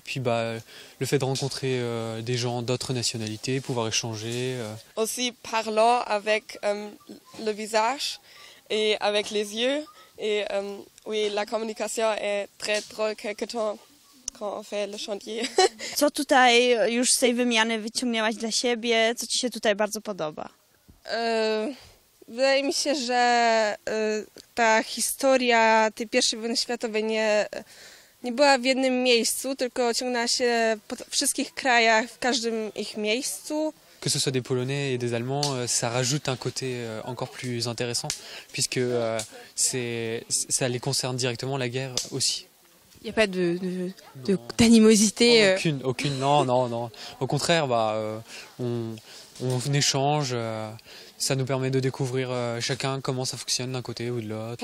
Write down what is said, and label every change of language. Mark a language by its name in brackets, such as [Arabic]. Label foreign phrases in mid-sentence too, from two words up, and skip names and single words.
[French] Puis le fait de rencontrer des gens d'autres nationalités, pouvoir échanger. Aussi parlant avec le visage et avec les yeux. Et oui, la communication est très drôle quelque temps quand on fait le chantier. [Polish] Co tutaj już z tej wymiany wyciągnęłaś dla siebie? Co ci się tutaj bardzo podoba? Wydaje mi się, że ta historia tej pierwszej wojny światowej nie była w jednym miejscu, tylko ciągnęła się po wszystkich krajach, w każdym ich miejscu. [French] Que ce soit des Polonais et des Allemands, ça rajoute un côté encore plus intéressant, puisque ça les concerne directement, la guerre aussi. Il n'y a pas d'animosité Aucune, non. Au contraire, on échange, ça nous permet de découvrir chacun comment ça fonctionne d'un côté ou de l'autre.